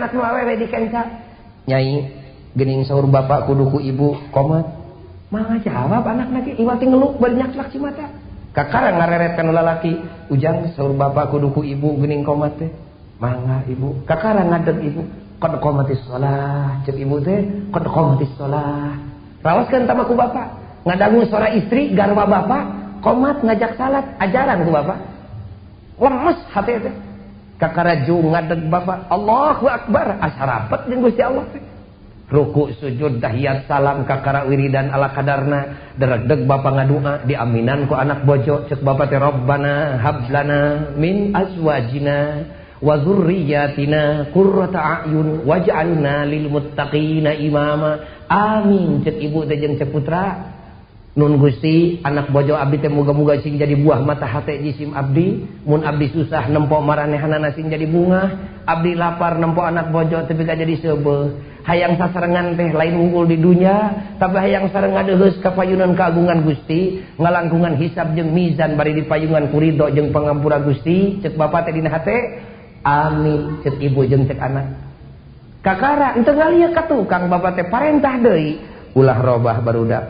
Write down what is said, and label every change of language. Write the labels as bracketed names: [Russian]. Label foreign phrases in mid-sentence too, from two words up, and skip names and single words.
[Sundanese] anak nu awewe dikenca nyai geuning saur bapak kudu ku ibu komat mangga jawab anak lagi iwati ngeluk bari nyaklak ci mata kakara ngareret kana lalaki ujang saur bapak kudu ku ibu geuning komat teh mangga ibu kakara ngadeg ibu [Arabic] قد قامت الصلاة [Sundanese] ceuk ibu teh [Arabic] قد قامت الصلاة [Sundanese] raoskeun tama ku bapak ngadangu suara istri garwa bapak qomat ngajak salat ajaran ku bapak lemes hate teh kakaraju ngadeg bapak [Arabic] الله أكبر [Sundanese] asarapet jeung Gusti Allah teh ruku sujud tahiyat salam kakara wiridan ala kadarna deregdeg bapak ngadua diaminan ku anak bojo ceuk bapak teh [Arabic] ربنا هب لنا من أزواجنا وذرياتنا قرة أعين واجعلنا للمتقين إماما [Sundanese] amin ceuk ibu teh jeung ceuk putra nun Gusti anak bojo abdi teh muga-muga sing jadi buah mata hate jisim abdi mun abdi susah nempo maranehanana sing jadi bunga abdi lapar nempo anak bojo tapi gak jadi seubeuh hayang sasarengan teh lain unggul di dunia tapi hayang sareng ngadeheus ka payunan kaagungan Gusti ngalangkungan hisab jeung mizan bari dipayungan ku ridho jeung pangampura Gusti ceuk bapak teh dina hate amin ceuk ibu jeung ceuk anak kakara henteu ngalieu ka tukang bapak teh parentah deui ulah robah barudak